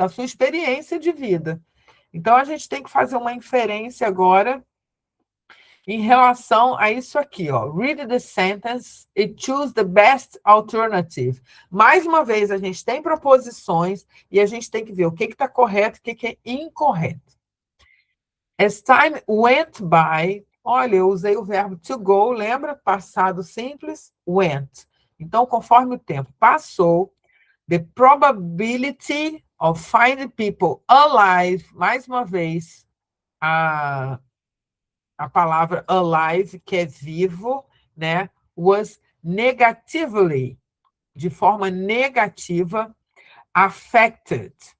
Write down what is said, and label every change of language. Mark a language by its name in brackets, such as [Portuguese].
[Portuguese] Da sua experiência de vida. Então, a gente tem que fazer uma inferência agora em relação a isso aqui, ó. [English] Read the sentence and choose the best alternative. [Portuguese] Mais uma vez, a gente tem proposições e a gente tem que ver o que está correto e o que é incorreto. [English] As time went by, [Portuguese] olha, eu usei o verbo to go, lembra? Passado simples, went. Então, conforme o tempo passou, [English] the probability of finding people alive, [Portuguese] mais uma vez, a palavra alive, que é vivo, né, [English] was negatively, [Portuguese] de forma negativa, affected.